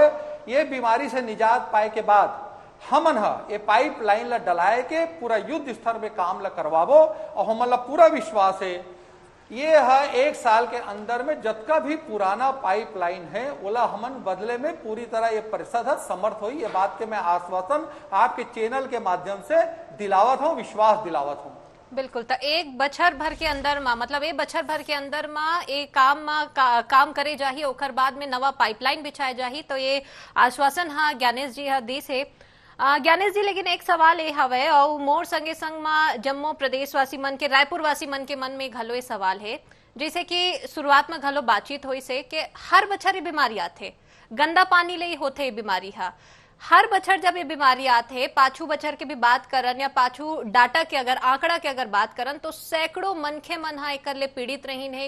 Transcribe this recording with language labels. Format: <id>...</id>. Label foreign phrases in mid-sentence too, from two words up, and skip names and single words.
<hne>ये बीमारी से निजात पाए के बाद हमन ये पाइप लाइन ला डलाए के पूरा युद्ध स्तर में काम ला करवाबो, और हमन ला पूरा विश्वास है ये एक साल के अंदर में जतका भी पुराना पाइप लाइन है ओला हमन बदले में पूरी तरह ये परिषद समर्थ हुई। ये बात के मैं आश्वासन आपके चैनल के माध्यम से दिलावत हूँ, विश्वास दिलावत हूँ। बिल्कुल, तो एक बछर भर के अंदर में मतलब एक बछर भर के अंदर में एक काम करे जाही, ओकर बाद में नवा पाइपलाइन बिछाए जाही, तो ये आश्वासन ज्ञानेश जी दी से। ज्ञानेश जी, लेकिन एक सवाल ये हवे और मोर संगे संग में जम्मू प्रदेशवासी मन के, रायपुर वासी मन के मन में घलो ये सवाल है, जैसे कि शुरुआत में घलो बातचीत हुई से कि हर बछर ये बीमारी आथे, गंदा पानी ले होते ये बीमारी हर बछर जब ये बीमारी आते, पाछू बछर के भी बात करन या पाछू डाटा के अगर आंकड़ा के अगर बात करन तो सैकड़ों मनखे मन एकर ले पीड़ित रहीन है।</hne>